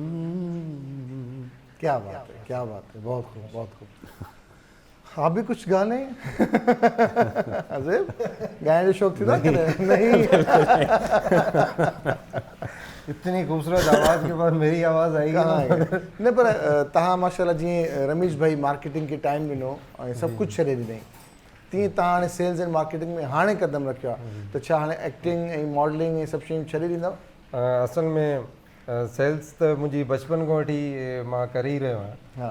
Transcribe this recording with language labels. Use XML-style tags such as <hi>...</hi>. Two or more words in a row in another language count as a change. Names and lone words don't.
<ur>کیا بات ہے, کیا بات ہے, بہت خوب, بہت خوب. آپ بھی کچھ گانے عزیب گانے جو شوق تھی نا کہ نہیں؟ اتنی خوبصورت آواز کے بعد میری آواز آئی نہیں, پر</ur> <sd>तव्हां माशाल्लाह जीअं रमेश भाई मार्केटिंग खे टाइम ॾिनो ऐं सभु कुझु छॾे ॾिनई, तीअं तव्हां हाणे</sd> <en>sales and marketing</en> <sd>में हाणे कदम रखियो आहे, त छा हाणे एक्टिंग ऐं मॉडलिंग ऐं सभु शयूं छॾे ॾींदव? असल में सेल्स त मुंहिंजी बचपन खां वठी मां करे ई रहियो आहियां.</sd>